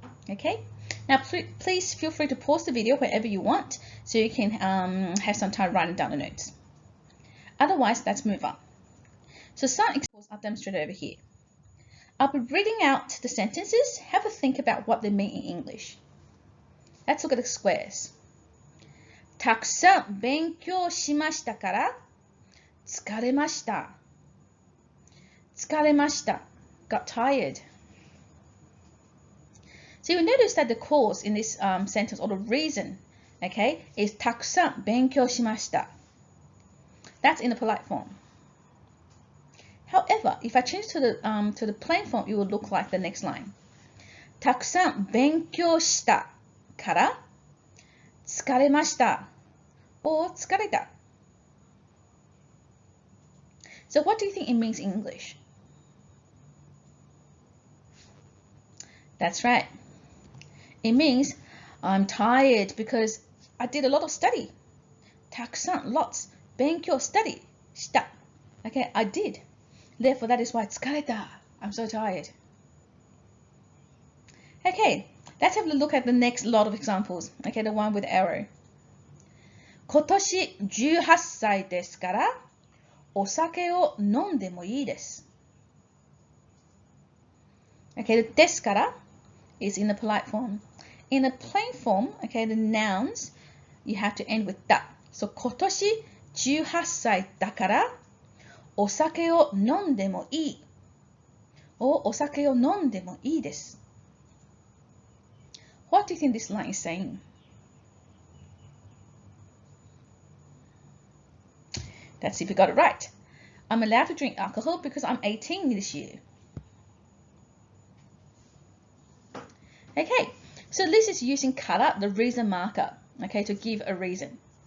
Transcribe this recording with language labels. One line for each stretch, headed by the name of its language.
English: Okay, now please feel free to pause the video wherever you want so you can have some time writing down the notes. Otherwise, let's move on. So some examples are demonstrated over here. I'll be reading out the sentences. Have a think about what they mean in English. Let's look at the squares.
Japanese: たくさん勉強しましたから疲れました。
English: 疲れました got tired. So you notice that the cause in this sentence or the reason, okay, is
Japanese: たくさん勉強しました.
English: That's in the polite form. However, if I change to the plain form, it will look like the next line.
Japanese: たくさん勉強したから疲れました or 疲れた.
English: So what do you think it means in English? That's right. It means I'm tired because I did a lot of study. たくさん lots 勉強 study した. Okay, I did. Therefore, that is why 疲れた. I'm so tired. Okay, let's have a look at the next lot of examples. Okay, the one with the arrow.
Japanese: 今年18歳ですからお酒を飲んでもいいです.
English: Okay, the ですから is in the polite form. In the plain form, okay, the nouns, you have to end with だ.
Japanese: So 今年18歳だからお酒を飲んでもいい or お酒を飲んでもいいです.
English: What do you think this line is saying? Let's see if you got it right. I'm allowed to drink alcohol because I'm 18 this year. Okay, so this is using kara, the reason marker, okay, to give a reason.